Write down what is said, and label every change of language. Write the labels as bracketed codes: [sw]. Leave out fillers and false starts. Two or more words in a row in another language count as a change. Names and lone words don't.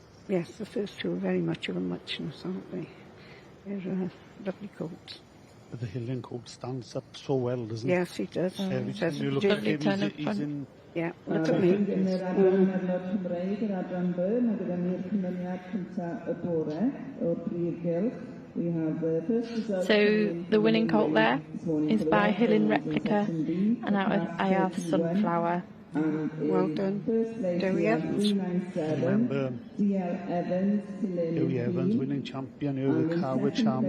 [en] Yes, the first two are very much of a muchness, aren't they? They're lovely coats. But the Hillian coat stands up so well, doesn't it? Yes, he does. Every Says time you it look does. at him, he's in... Yeah, look at me. [cy] Yn yr adran arnold Cymreig, yr adran B, mae gyda ni'r cymeriad cyntaf y bore o'r Prif Gylch. [en] We have the first result. So the winning colt there is by Hillian Replica and out of IR Sunflower. Well done. Dewi Evans. Remember Dewi Evans winning champion here with Carwood Charmer.